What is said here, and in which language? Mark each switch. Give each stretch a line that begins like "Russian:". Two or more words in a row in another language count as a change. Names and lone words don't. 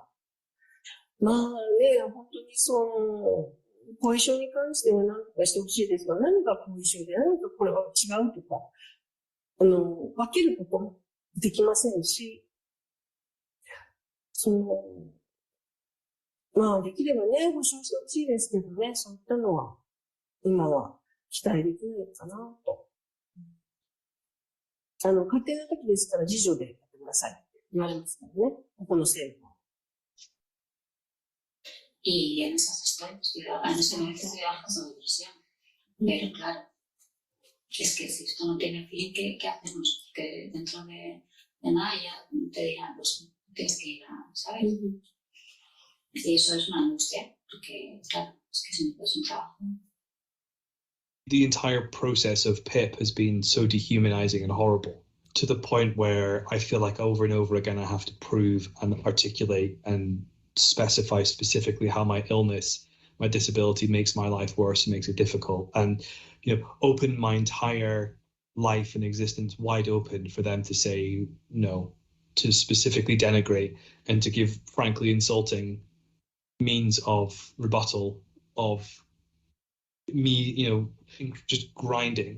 Japanese: まあね、本当に後遺症に関しては何とかしてほしいですが、何が後遺症で何かこれは違うとか、分けることもできませんし、まあできればね、保証してほしいですけどね、そういったのは今は期待できないかなと。家庭の時ですから自助でやってくださいって言われますからね、ここの政府は。
Spanish: Y en esas estoy, en ese momento estoy trabajando con depresión. Pero claro, es que si esto no tiene fin, ¿qué hacemos? Que dentro de nada ya te dirán, pues tienes que ir a, ¿sabes? Y eso es una angustia, porque claro, es que si no puedes un trabajo.
English: The entire process of PIP has been so dehumanizing and horrible, to the point where I feel like over and over again I have to prove and articulate and specify specifically how my illness, my disability makes my life worse and makes it difficult, and open my entire life and existence wide open for them to say no, to specifically denigrate and to give frankly insulting means of rebuttal of me, just grinding.